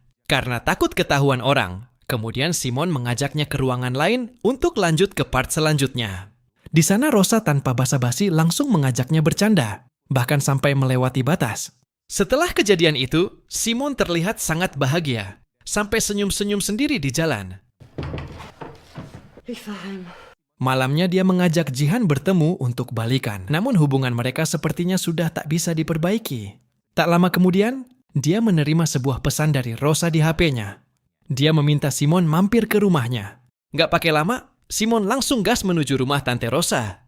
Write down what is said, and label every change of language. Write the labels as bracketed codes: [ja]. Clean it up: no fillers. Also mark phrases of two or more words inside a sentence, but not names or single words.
[id] Karena takut ketahuan orang, kemudian Simon mengajaknya ke ruangan lain untuk lanjut ke part selanjutnya. Di sana Rosa tanpa basa-basi langsung mengajaknya bercanda, bahkan sampai melewati batas. Setelah kejadian itu, Simon terlihat sangat bahagia, sampai senyum-senyum sendiri di jalan. [de] Ich fahr heim. [id] Malamnya dia mengajak Jihan bertemu untuk balikan. Namun hubungan mereka sepertinya sudah tak bisa diperbaiki. Tak lama kemudian, dia menerima sebuah pesan dari Rosa di HP-nya. Dia meminta Simon mampir ke rumahnya. Gak pakai lama, Simon langsung gas menuju rumah Tante Rosa.